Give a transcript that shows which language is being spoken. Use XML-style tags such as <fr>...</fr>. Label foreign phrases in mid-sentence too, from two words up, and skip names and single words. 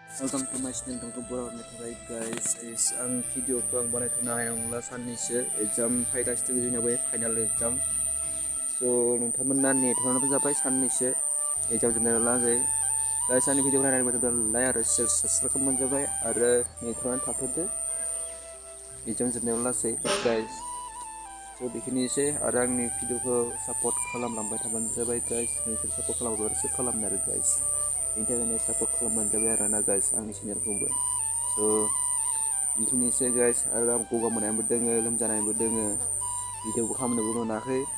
<en>Welcome to my channel</en> <brx>tunggu borokni थाखाय</brx> <en>guys this</en> <brx>आं भिडिअखौ आं बानायथ'नो हानाय नंला साननैसो एग्जाम फैगासिनो जोंनियाव फाइनाल एग्जाम स' नोंथांमोना नेथ'नांगौ जाबाय साननैसो एग्जाम जोबनायलागै गाइस आंनि भिडिअखौ नायनानै मोजां लाइक आरो</brx> <en>share subscribe</en> <brx>खालामबानो जाबाय आरो नेथ'नानै थाथ'दो एग्जाम जोबनायावलासै गाइस स' बेखिनिसै आरो आंनि भिडिअखौ सापर्ट खालामलांबाय थाबानो जाबाय गाइस नोंसोर सापर्ट खालामोब्लासो खालामनो आरो गाइस बेनि थाखायनो सापर्ट खालामबानो जाबाय आरोना गाइस आंनि चेनेलखौबो स' बिदिनोसै गाइस आरो आं गगा मोननायबो दोङो लोमजानायबो दोङो भिडिअखौ खालामनोबो मोनाखै</brx>